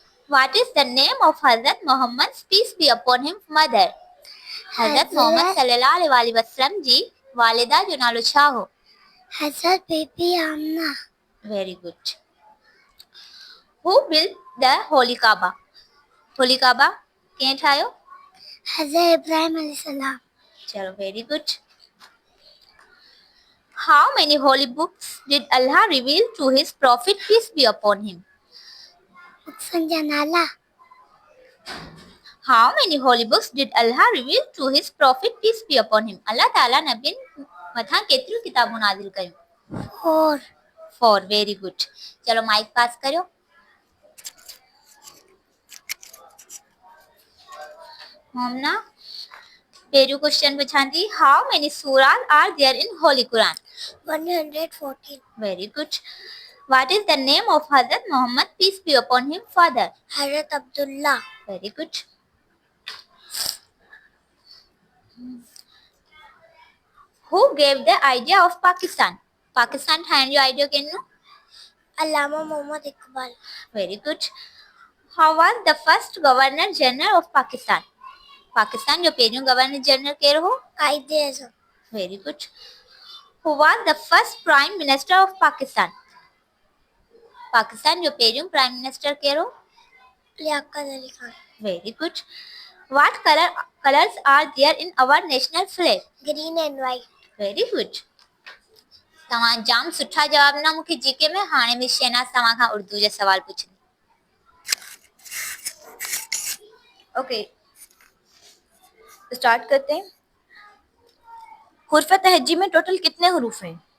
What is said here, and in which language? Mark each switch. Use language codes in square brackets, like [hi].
[en] What is the name of Hazrat Muhammad, peace be upon him, mother? [sd] हजरत मोहम्मद सल्लल्लाहु अलैहि वसल्लम जी वालिदा जो नालो छा हो? हजरत बीबी आमना। [en] Very good. Who built the Holy Kaaba? [sd] Holi काबा कंहिं ठाहियो? हजरत इब्राहिम अलैहिस्सलाम। [en] चलो, very good. How many holy books did Allah reveal to his prophet, peace be upon him? मुक्सन नाला। How many holy books did Allah reveal to his prophet, peace be upon him? [sd] अल्लाह ताला नबी मथां केतिरियूं किताबूं नाज़िल कयूं? [en] 4। [sd] 4, [en] Very good. [sd] चलो, mic पास करियो। मोमना, पहिरियों question पुछां थी, [en] How many surahs are there in holy Quran? 114। Very good. What is the name of Hazrat Muhammad, peace be upon him, father? [sd] Hazrat Abdullah. [en] Very good. Who gave the idea of Pakistan? [sd] Pakistan ठाहिण जो idea केनो? अल्लामा Mohammad Iqbal. [en] Very good. How was the first governor general of Pakistan? [sd] Pakistan जो पहिरियों governor general केरो हो? कायदे आज़म। [en] Very good. Who was the first prime minister of Pakistan? [sd] Pakistan जो पहिरियों प्राइम मिनिस्टर केरो? Liaquat Ali Khan. [en] Very good. What colors are there in our national flag? Green and white. Very good. [sd] तव्हां जाम सुठा जवाब ना मूंखे जीके में। हाणे में शहनाज तव्हां खां उर्दू जा सवाल पुछंदी। [ur] ओके, स्टार्ट करते हैं। हुर्फ तहजी में टोटल कितने हरूफ हैं?